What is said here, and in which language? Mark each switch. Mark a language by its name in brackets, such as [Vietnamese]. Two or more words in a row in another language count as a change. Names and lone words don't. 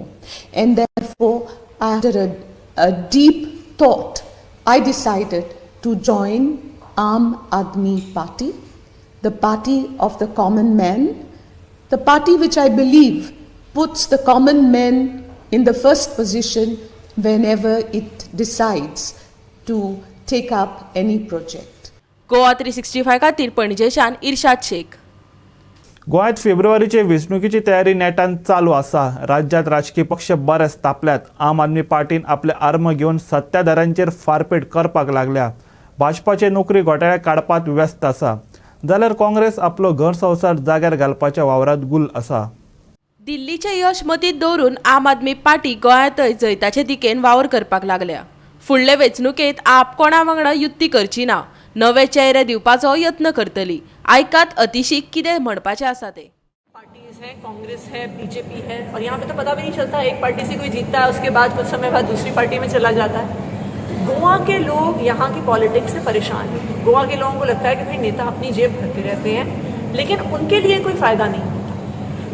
[English] And therefore, after a deep thought, I decided to join Aam Aadmi Party, the party of the common man, the party which I believe puts the common man in the first position whenever it decides to take up any project. [Konkani] गोवा 365 खातीर पणजेच्यान इर्शाद शेख. गोंयांत फेब्रुवारीचे वेंचणुकेची तयारी नेटान चालू आसा. राज्यांत राजकीय पक्ष बरेच तापल्यात. आम आदमी पार्टीन आपले आर्म घेवन सत्ताधाऱ्यांचेर फारपेट करपाक लागल्या. भाजपाचे नोकरी घोटाळे काडपात व्यस्त आसा. जाल्यार काँग्रेस आपलो घर संवसार जाग्यार घालपाच्या वावरांत गुल आसा. दिल्लीचे यश मतींत दवरून आम आदमी पार्टी गोंयांतय जैताचे दिकेन वावर करपाक लागल्या. फुडले वेंचणुकेंत आप कोणा वांगडा युती करची ना, नवे चेहरे दिवपाचो यत्न करतली. आयकात अतिशीक कितें म्हणपाचें आसा ते. [Hindi] पार्टीज हैं, कांग्रेस है, बीजेपी है, और यहाँ पे तो पता भी नहीं चलता, एक पार्टी से कोई जीतता है, उसके बाद कुछ समय बाद दूसरी पार्टी में चला जाता है. गोवा के लोग यहाँ की पॉलिटिक्स से परेशान हैं. गोवा के लोगों को लगता है कि भाई नेता अपनी जेब भरते रहते हैं, लेकिन उनके लिए कोई फ़ायदा नहीं होता.